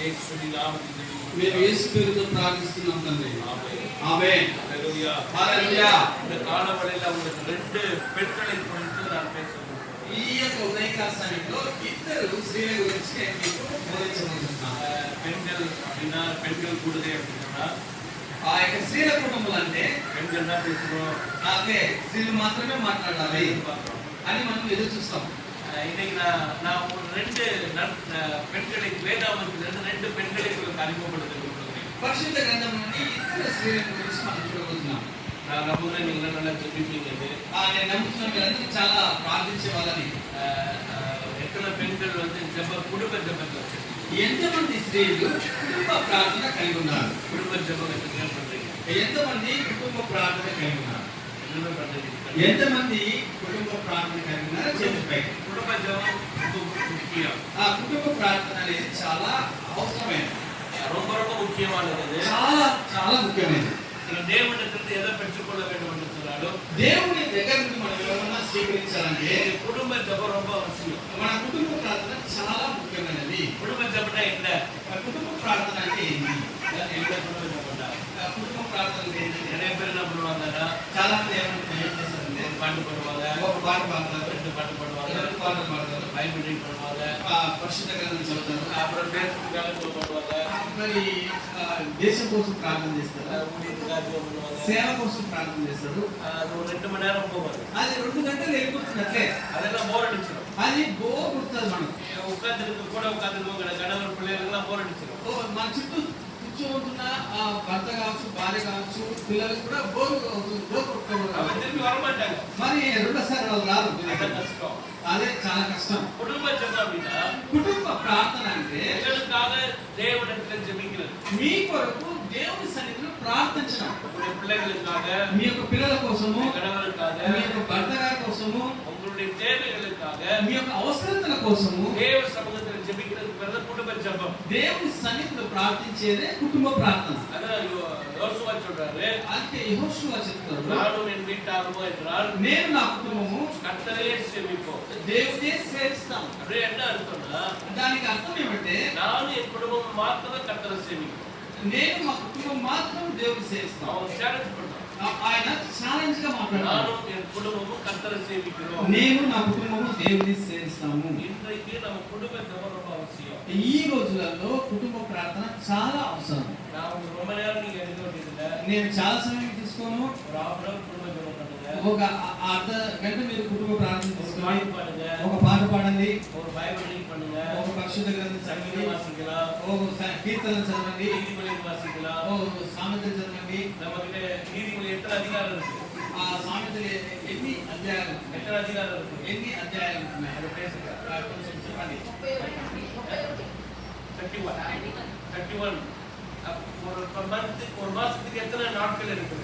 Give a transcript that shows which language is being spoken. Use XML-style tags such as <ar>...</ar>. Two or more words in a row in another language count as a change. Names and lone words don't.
<te>యేసుని నామములో మేము యేసు పేరుతో ప్రార్థిస్తున్నాం తండ్రి. ఆమేన్. ఆమేన్. హల్లెలూయా. హల్లెలూయా.</te> <ta>இந்த காலவழியில உங்களுக்கு ரெண்டு பெண்களை குறித்து நான் பேச</ta> <te>ఈ యొక్క ఉదయకాల సమయంలో ఇద్దరు స్త్రీల గురించి నేను మీకు బోధించబోతున్నాను.</te> <ta>பெண்கள் அப்படின்னா பெண்கள் கூடுதே அப்படின்னா</ta> <te>ఆ యొక్క స్త్రీల కుటుంబాలు అంటే</te> <ta>பெண்கள் தான் பேசுறோம்.</ta> <te>అదే స్త్రీలు మాత్రమే మాట్లాడాలి అని మనం ఎదురు చూస్తాం.</te> <ta>இன்னைக்கு நான் ஒரு ரெண்டு பெண்களை வேதாமத்தில் ரெண்டு பெண்களை உங்களுக்கு அறிமுகப்படுத்த</ta> <te>పరిశుద్ధ గ్రంథం నుండి ఇద్దరు స్త్రీల గురించి మనం చూడబోతున్నాం.</te> <ta>நான் நம்புறேன் நீங்க நல்லா ஜெபிப்பீங்க.</ta> <te>నేను నమ్ముతున్నాను మీరందరూ చాలా ప్రార్థించే వాళ్ళని.</te> <ta>எத்தனை பெண்கள் வந்து குடும்ப ஜெபத்தை</ta> <te>ఎంతమంది స్త్రీలు కుటుంబ ప్రార్థన కలిగి ఉన్నారు?</te> <ta>குடும்ப ஜெபம் என்ன பண்றீங்க?</ta> <te>ఎంతమంది కుటుంబ ప్రార్థన కలిగి ఉన్నారు?</te> <ta>என்ன பண்றீங்க?</ta> <te>ఎంతమంది కుటుంబ ప్రార్థన కలిగి ఉన్నారు? చేతులపై.</te> <ta>குடும்ப ஜெபம் முக்கியம்.</ta> <te>ఆ కుటుంబ ప్రార్థన అనేది చాలా అవసరమైనది,</te> <ta>ரொம்ப ரொம்ப ముఖ్యమైనది,</ta> <te>చాలా చాలా ముఖ్యమైనది. దేవునితో ఎదో పెట్టుకోవాల</te> <ta>வேண்டும் என்று சொன்னாலும்</ta> <te>దేవుని దగ్గర నుండి మనం ఏమన్నా స్వీకరించాలంటే కుటుంబ జపం ரொம்ப అవసరం. మన కుటుంబ ప్రార్థన చాలా ముఖ్యమైనది. కుటుంబ జపం என்ன? కుటుంబ ప్రార్థన అంటే ఏంటి? కుటుంబ కుటుంబ ప్రార్థన అంటే ఏంటి?</te> <ta>நிறைய பேர் என்ன பண்ணுவாங்கன்னா</ta> <te>చాలా మంది ఏం చేస్తారంటే</te> <ta>பாட்டு பாடுவாங்க,</ta> <te>ఒక పాట పాడతారు,</te> <ta>ரெண்டு பாட்டு பாடுவாங்க,</ta> <te>రెండు పాటలు పాడతారు,</te> <ta>బైబిల్ రీడ్ பண்ணுவாங்க,</ta> <te>పరిశుద్ధ గ్రంథం చదువుతారు,</te> <ta>அப்புறம் தேசத்துக்காக பண்ணுவாங்க,</ta> <te>మరి దేశం కోసం ప్రార్థన చేస్తారు,</te> <ta>ஊழியத்துக்காக பண்ணுவாங்க,</ta> <te>సేవ కోసం ప్రార్థన చేస్తారు.</te> <ta>அது ஒரு 2 மணி நேரம் போவாது.</ta> <te>అది 2 గంటలు వెళ్ళిపోతున్నట్లే</te> <ta>அதெல்லாம் போர் அடிச்சிடும்.</ta> <te>అది బోర్ కొడుతుంది. మనం</te> <ta>உட்காந்துருக்கு கூட உட்காந்துருக்கோங்க கணவர் பிள்ளைகளுக்கெல்லாம் போர் அடிச்சிடும்.</ta> <te>మన చుట్టూ కూర్చోంటున్న భర్త కావచ్చు, భార్య కావచ్చు, పిల్లలు కూడా బోర్ కొట్టుకోవాలి.</te> <ta>திரும்பி வரமாட்டாங்க.</ta> <te>మరి రెండోసారి వాళ్ళు రారు.</te> <ta>கஷ்டம்.</ta> <te>అదే చాలా కష్టం.</te> <ta>குடும்ப ஜெபம் அப்படின்னா</ta> <te>కుటుంబ ప్రార్థన అంటే</te> <ta>எங்களுக்காக தேவனிடத்தில் ஜெபிக்கிறது,</ta> <te>మీ కొరకు దేవుని సన్నిధిలో ప్రార్థించడం,</te> <ta>உங்களுடைய பிள்ளைகளுக்காக,</ta> <te>మీ యొక్క పిల్లల కోసము,</te> <ta>கணவருக்காக,</ta> <te>మీ యొక్క భర్త గారి కోసము,</te> <ta>உங்களுடைய தேவைகளுக்காக</ta> <te>మీ యొక్క అవసరతల కోసము</te> <ta>தேவ சமூகத்தில் ஜெபிக்கிறது பேரு குடும்ப ஜெபம்.</ta> <te>దేవుని సన్నిధిలో ప్రార్థించేదే కుటుంబ ప్రార్థన.</te> <ta>அதான் யோசுவா சொல்றாரு,</ta> <te>అంటే యెహోషువ చెప్తారు,</te> <ta>நானும் என் வீட்டாருமோ என்றால்</ta> <te>నేను నా కుటుంబము</te> <ta>கர்த்தரையே சேவிப்போம்.</ta> <te>దేవుడే సేవిస్తాను.</te> <ta>அப்படியே என்ன అర్థంனா,</ta> <te>దానికి అర్థం ఏమంటే</te> <ta>நான் என் குடும்பம் மாத்திரம் கர்த்தரை சேவிப்போம்.</ta> <te>నేను మా కుటుంబం మాత్రం దేవుని సేవిస్తాను.</te> <ta>அவன் சேலஞ்ச் பண்றான்,</ta> <te>ఆయన ఛాలెంజ్ గా మాట్లాడారు,</te> <ta>நானும் என் குடும்பமும் கர்த்தரை சேவிக்கிறோம்.</ta> <te>నేను నా కుటుంబము దేవుని సేవిస్తాము.</te> <ta>இன்றைக்கு நம்ம குடும்ப ஜெபம் ரொம்ப அவசியம்.</ta> <te>ఈ రోజులలో కుటుంబ ప్రార్థన చాలా అవసరం.</te> <ta>நான் ரொம்ப நேரம் நீங்க எழுத வேண்டியதில்லை,</ta> <te>నేను చాలా సమయం తీసుకోను.</te> <ta>ஒரு</ta> <en>half an hour</en> <ta>குடும்ப ஜெபம் பண்ணுங்க,</ta> <te>ఒక అర్ధ గంట మీరు కుటుంబ ప్రార్థన</te> <ta>ஒரு</ta> <te>తీసుకొని</te> <ta>பாட்டு பாடுங்க,</ta> <te>ఒక పాట పాడండి,</te> <ta>ஒரு பைபிள் ரீட் பண்ணுங்க,</ta> <te>ఒక పరిశుద్ధ గ్రంథం చదవండి,</te> <ta>சங்கீதம் வாசிக்கலாம்,</ta> <te>ఒక కీర్తన చదవండి,</te> <ta>நீதிமொழி வாசிக்கலாம்.</ta> <te>ఓ సామెతలు చదవండి.</te> <ta>நம்ம கிட்ட நீதிமொழி எத்தனை அதிகாரம் இருக்கு?</ta> <te>ఆ సామెతలు ఎన్ని అధ్యాయాలు ఉన్నాయి?</te> <ta>எத்தனை அதிகாரம் இருக்கு?</ta> <te>ఎన్ని అధ్యాయాలు ఉన్నాయి?</te> <ta>அதை பேசுங்க.</ta> <te>కొంచెం చెప్పండి. 31.</te> <ta>ஒரு மாசத்துக்கு எத்தனை நாட்கள் இருக்குது?</ta>